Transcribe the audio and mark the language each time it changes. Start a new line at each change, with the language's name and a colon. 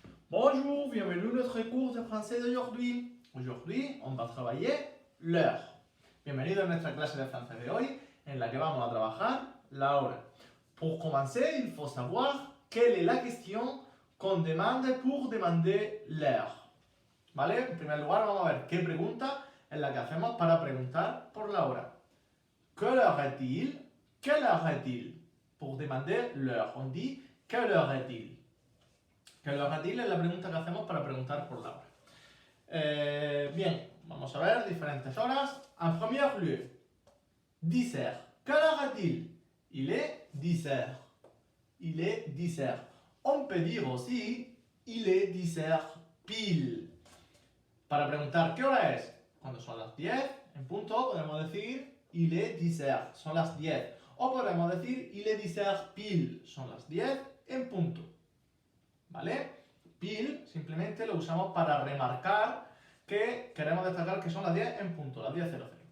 French: Bonjour, bienvenue à notre cours de français d'aujourd'hui. Aujourd'hui, on va travailler l'heure.
Spanish: Bienvenido a nuestra clase de francés de hoy, en la que vamos a trabajar la hora.
French: Pour commencer, il faut savoir quelle est la question qu'on demande pour demander l'heure.
Spanish: ¿Vale? En primer lugar, vamos a ver qué pregunta es la que hacemos para preguntar por la hora.
French: Quelle heure est-il? Quelle heure est-il? Pour demander l'heure, on dit quelle heure est-il? Quelle heure est-il
Spanish: es la pregunta que hacemos para preguntar por la hora. Bien, vamos a ver diferentes horas.
French: En premier lieu, 10 heures. Quelle heure est-il? Il est 10 heures. Il est 10 heures. On peut dire aussi, il est 10 heures pile.
Spanish: Para preguntar qué hora es, cuando son las 10, en punto, podemos decir,
French: il est 10 heures,
Spanish: son las 10. O podemos decir,
French: il est 10 heures pile,
Spanish: son las 10 en punto. ¿Vale? Pile simplemente lo usamos para remarcar que queremos destacar que son las 10 en punto, las 10:00.